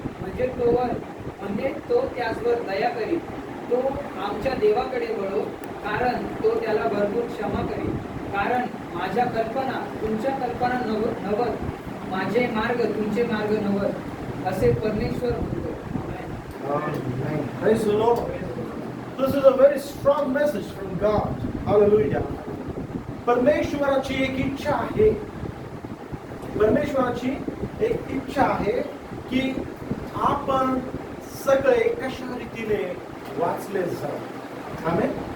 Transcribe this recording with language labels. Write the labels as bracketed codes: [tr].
[mr] म्हणजे तो त्याचवर दया करील. तो आमच्या देवाकडे वळो, कारण तो त्याला भरपूर क्षमा करील. कारण माझ्या कल्पना तुमच्या कल्पना नवत, माझे मार्ग तुमचे मार्ग नवत, असे परमेश्वर म्हणतो. [en] praise the Lord. This is a very strong message from God. Hallelujah. [mr] परमेश्वराची एक इच्छा आहे. परमेश्वराची एक इच्छा आहे की आपण सगळे कशा रीतीने वाचले जाऊ. आमेन.